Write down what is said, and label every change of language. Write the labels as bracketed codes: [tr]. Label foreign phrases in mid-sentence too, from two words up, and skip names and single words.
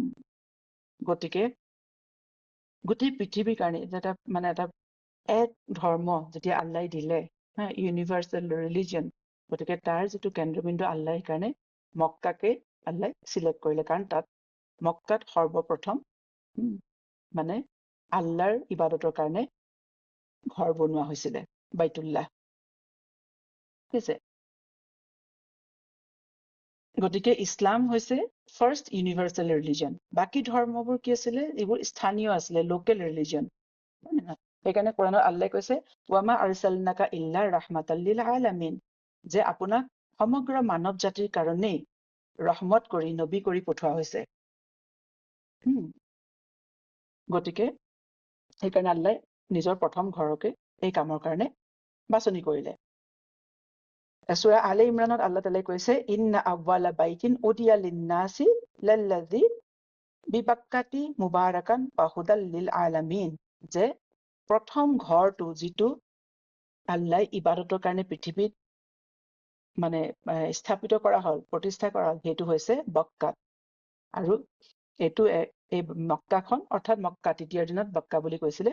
[as] গতিকে গোটেই পৃথিৱীৰ কাৰণে এটা এক ধৰ্ম যেতিয়া আল্লাই দিলে, [en] universal religion, [as] গতিকে তাৰ যিটো কেন্দ্ৰবিন্দু আল্লাই সেইকাৰণে মক্কাকে আল্লাই চিলেক্ট কৰিলে, কাৰণ তাত মক্কাত সৰ্বপ্ৰথম মানে আল্লাহৰ ইবাদতৰ কাৰণে ঘৰ বনোৱা হৈছিলে, বাইতুল্লাহ। ঠিক আছে। গতিকে ইছলাম হৈছে [en] first universal religion. [as] বাকী ধৰ্মবোৰ কি আছিলে? এইবোৰ স্থানীয় আছিলে, [en] local religion. [as] সেইকাৰণে কোৰাণত আল্লাহে কৈছে [ar] وما أرسلناك إلا رحمة للعالمين, [as] যে আপোনাক সমগ্ৰ মানৱ জাতিৰ কাৰণেই ৰহমত কৰি নবী কৰি পঠোৱা হৈছে। গতিকে সেইকাৰণে আল্লাহে নিজৰ প্ৰথম ঘৰকে এই কামৰ কাৰণে বাছনি কৰিলে। সূৰা আলে ইমৰানত আল্লাহ তাআলাই কৈছে [ar] إن أول بيت وضع للناس للذي ببكة مباركا وهدى للعالمين, [as] যে প্ৰথম ঘৰটো যিটো আল্লাহ ইবাদতৰ কাৰণে পৃথিৱীত মানে স্থাপিত কৰা হ'ল, প্ৰতিষ্ঠা কৰা হ'ল, সেইটো হৈছে বক্কাত। আৰু এইটো এই মক্কাখন অৰ্থাৎ মক্কা তৃতীয় দিনত মক্কা বুলি কৈছিলে।